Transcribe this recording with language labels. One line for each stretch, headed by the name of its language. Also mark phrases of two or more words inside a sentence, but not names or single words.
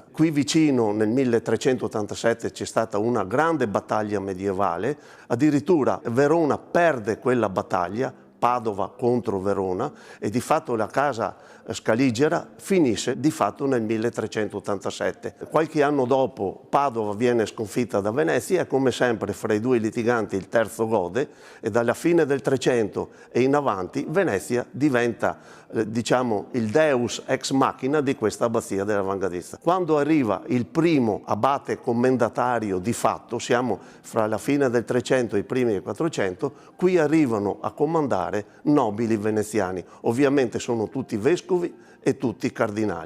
Italian: Qui vicino nel 1387 c'è stata una grande battaglia medievale, addirittura Verona perde quella battaglia, Padova contro Verona, e di fatto la casa scaligera finisce di fatto nel 1387. Qualche anno dopo Padova viene sconfitta da Venezia e come sempre fra i due litiganti il terzo gode, e dalla fine del 300 e in avanti Venezia diventa diciamo il
Latin: deus ex machina
Italian: di questa abbazia della Vangadizza. Quando arriva il primo abate commendatario di fatto, siamo fra la fine del 300 e i primi del 400, qui arrivano a comandare nobili veneziani. Ovviamente sono tutti vescovi e tutti cardinali.